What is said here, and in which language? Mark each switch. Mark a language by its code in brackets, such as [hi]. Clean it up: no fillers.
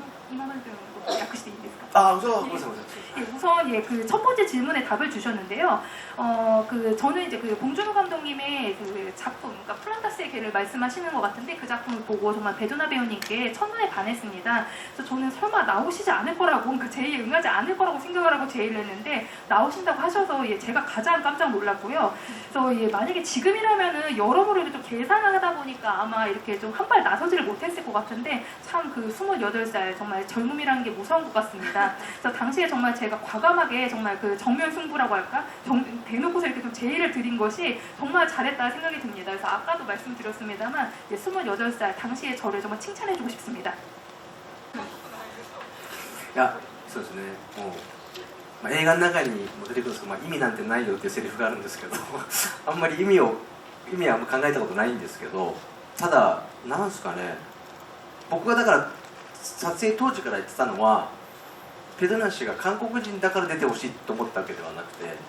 [ja] 今までのことを訳していいですか? [ko] 우선 예, 그 첫 번째 질문에 답을 주셨는데요. 저는 이제 그 봉준호 감독님의 그 작품, 그러니까 플란타스의 개를 말씀하시는 것 같은데 그 작품을 보고 정말 배두나 배우님께 첫눈에 반했습니다. 그래서 저는 설마 나오시지 않을 거라고, 그러니까 제의에 응하지 않을 거라고 생각을 하고 제의를 했는데 나오신다고 하셔서 예, 제가 가장 깜짝 놀랐고요. 그래서 예, 만약에 지금이라면은 여러모로 좀 계산을 하다 보니까 아마 이렇게 좀 한 발 나서지를 못했을 것 같은데 참 그 28살 정말 젊음이라는 게 무서운 것 같습니다. 그래서 당시에 정말 제가 과감하게 정말 그 정면 승부라고 할까? 대놓고서 이렇게 좀 제의를 드린 것이 정말 잘했다 생각이 듭니다. 그래서 아까도 말씀드렸습니다만 28살 당시에 저를 정말 칭찬해주고 싶습니다. [ja] いや、そうですね。もう、映画の中にも出てくるんですけど、意味なんてないよっていうセリフがあるんですけどあんまり意味はあんま考えたことないんですけど、ただなんですかね、僕がだから撮影当時から言ってたのは、ペドゥナ氏が韓国人だから出てほしいと思ったわけではなくて、